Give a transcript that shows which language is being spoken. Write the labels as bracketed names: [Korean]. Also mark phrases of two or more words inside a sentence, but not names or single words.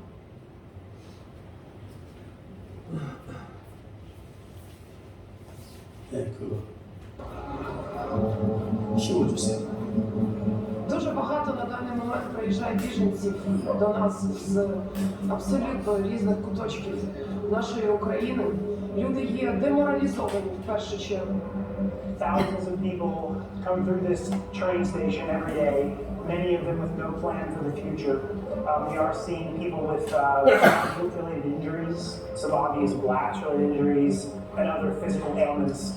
[Korean] 네, 그거 키워주세요. [Ukrainian] Дуже багато на даний момент приїжджає біженців до нас з абсолютно різних куточків нашої України. Люди є деморалізовані в першу чергу. [English] Thousands of people come through this train station every day, many of them with no plan for the future. We are seeing people with conflict-related injuries, some obvious blast-related injuries, and other physical ailments.